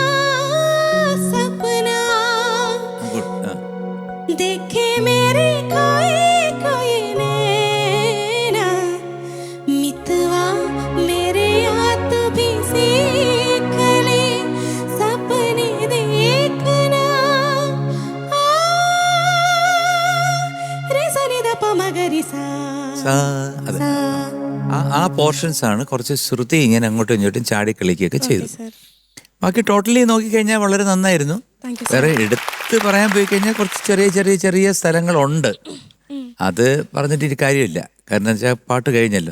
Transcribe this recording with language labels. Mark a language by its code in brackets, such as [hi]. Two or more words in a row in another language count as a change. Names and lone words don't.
[hi] सपना देखे मेरे कोई नैना मितवा मेरे आप भी सीख ले सपने देखना रे सरे द प म ग रि सा. [ml] ആ പോർഷൻസ് ആണ് കുറച്ച് ശ്രുതി ഇങ്ങനെ അങ്ങോട്ടും ഇങ്ങോട്ടും ചാടി കളിക്കുകയൊക്കെ ചെയ്തു. ബാക്കി ടോട്ടലി നോക്കിക്കഴിഞ്ഞാൽ വളരെ നന്നായിരുന്നു. വേറെ എടുത്ത് പറയാൻ പോയി കഴിഞ്ഞാൽ കുറച്ച് ചെറിയ ചെറിയ ചെറിയ സ്ഥലങ്ങളുണ്ട്. അത് പറഞ്ഞിട്ട് കാര്യമില്ല, കാരണം വെച്ചാൽ പാട്ട് കഴിഞ്ഞല്ലോ.